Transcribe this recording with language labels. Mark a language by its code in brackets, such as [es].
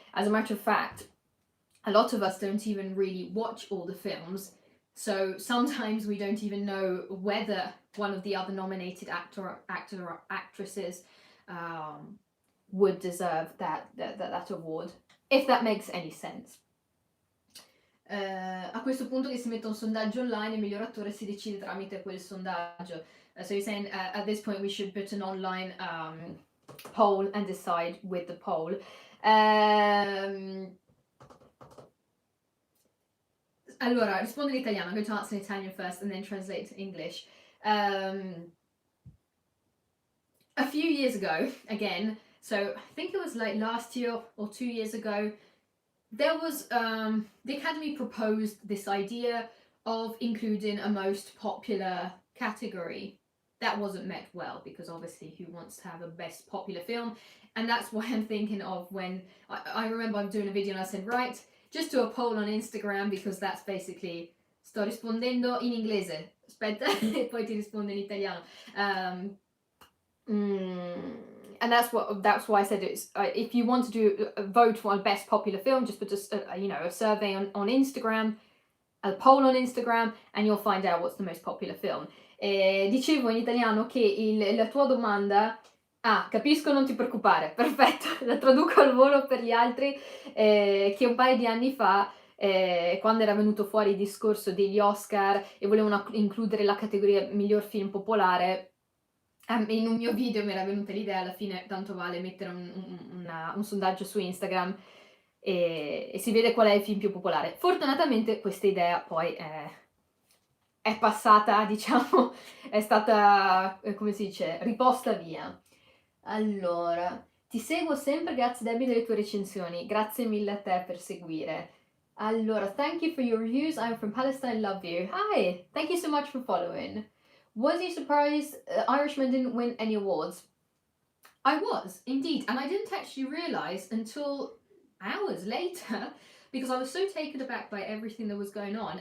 [en] As a matter of fact, a lot of us don't even really watch all the films, so sometimes we don't even know whether one of the other nominated actor or actresses would deserve that award, if that makes any sense. [it] A questo punto che si mette un sondaggio online, il miglior attore si decide tramite quel sondaggio. [en] So you're saying at this point we should put an online poll and decide with the poll. [it] Allora, rispondo in italiano. [en] I'm going to answer in Italian first and then translate to English. A few years ago, again, so I think it was like last year or 2 years ago, there was the Academy proposed this idea of including a most popular category. That wasn't met well, because obviously who wants to have a best popular film? And that's why I'm thinking of when I remember I'm doing a video and I said, right, just do a poll on Instagram, because that's basically, [it] sto rispondendo in inglese, aspetta, e poi ti rispondo in italiano. [en] And that's why I said it's if you want to do a vote for best popular film, just put a survey on Instagram, a poll on Instagram, and you'll find out what's the most popular film. [it] Dicevo in italiano che la tua domanda... capisco, non ti preoccupare, perfetto, la traduco al volo per gli altri, che un paio di anni fa quando era venuto fuori il discorso degli Oscar e volevano includere la categoria miglior film popolare, in un mio video mi era venuta l'idea, alla fine tanto vale mettere un sondaggio su Instagram e si vede qual è il film più popolare. Fortunatamente questa idea poi è passata, diciamo, è stata, come si dice, riposta via. Allora, ti seguo sempre, grazie Debbie delle tue recensioni, grazie mille a te per seguire. [en] Allora, thank you for your reviews, I'm from Palestine, love you. Hi, thank you so much for following. Was you surprised Irishman didn't win any awards? I was, indeed, and I didn't actually realise until hours later because I was so taken aback by everything that was going on.